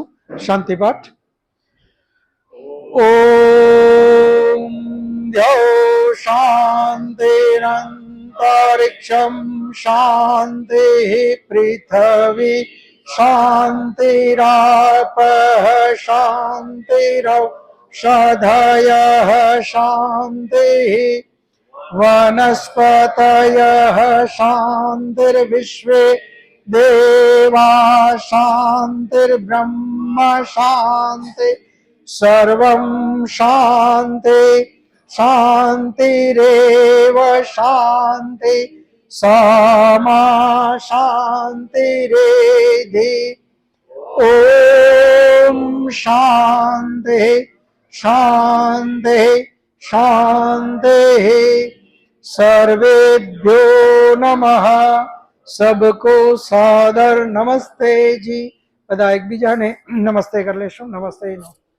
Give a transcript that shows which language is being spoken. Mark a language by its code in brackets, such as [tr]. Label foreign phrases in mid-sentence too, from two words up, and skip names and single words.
[sa] शांतिपाठ. ओम द्यो शांतिरंतरिक्षम शांति पृथ्वी शांतिराप शांतिरौषधयः शांति वनस्पतयः शान्तिर्विश्वे देवा शान्तिर्ब्रह्म शान्ति सर्वं शान्ति शान्तिरेव शान्ति सामा शान्तिरेधि ॐ शान्ति शान्ति शान्ति सर्वेभ्यो नमः. [hi] सबको सादर नमस्ते जी. [gu] બધા એકબીજાને નમસ્તે કરી લેશું. નમસ્તે.